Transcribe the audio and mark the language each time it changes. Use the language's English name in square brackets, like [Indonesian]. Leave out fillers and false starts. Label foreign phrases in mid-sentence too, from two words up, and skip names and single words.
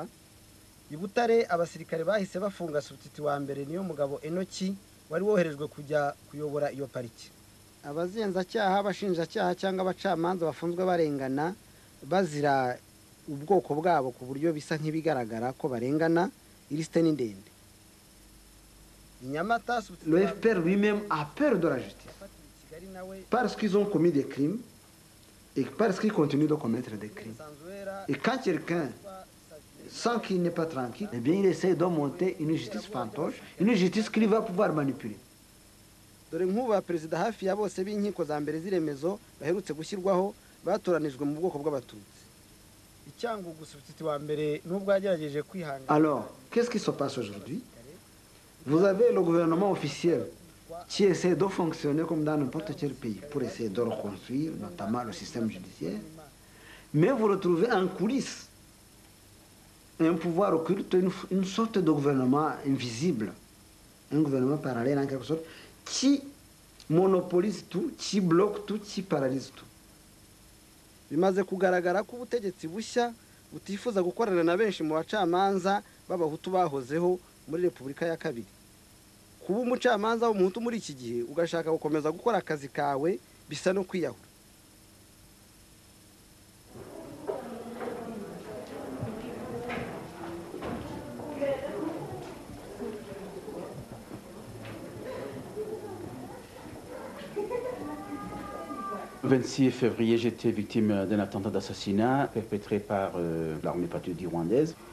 [Kinyarwanda] I Butare abasirikare bahise bafunga substitute wa mbere niyo mugabo Enoki wari woherejwe kujya kuyobora iyo pariki. Abazenzacyaha bashinjacyaha cyangwa abacamanza bafunzwe barengana bazira ubwoko bwabo ku buryo bisa nk'ibigaragara ko barengana ilisite ni ndende. [French] Le FPR lui-même a peur de la justice parce qu'ils ont commis des crimes et parce qu'ils continuent de commettre des crimes. Et quand quelqu'un sent qu'il n'est pas tranquille, eh bien il essaie de monter une justice fantoche, une justice qu'il va pouvoir manipuler. [Kinyarwanda] Dore nk'uba perezida hafi ya bose b'inkiko za mbere ziremezo baherutse gushyirwaho batoranijwe mu bwoko bw'abatutsi. Icyangugu substitute wa mbere nubwo yagerageje kwihangana. [French] Alors, qu'est-ce qui se passe aujourd'hui? Vous avez le gouvernement officiel qui essaie de fonctionner comme dans n'importe quel pays pour essayer de reconstruire notamment le système judiciaire, mais vous retrouvez en coulisses un pouvoir occulte, une sorte de gouvernement invisible, un gouvernement parallèle en quelque sorte, qui monopolise tout, qui bloque tout, qui paralyse tout. [Kinyarwanda] Bimaze kugaragara ko ubutegetsi bushya butifuza gukorana na benshi mu bacamanza b'abahutu bahozeho muri Repubulika ya Kabiri. Kuba umucamanza w'umuhutu muri iki gihe ugashaka gukomeza gukora akazi kawe bisa no kwiyahura. [French] Le 26 février, j'étais victime d'un attentat d'assassinat perpétré par l'armée patriotique rwandaise.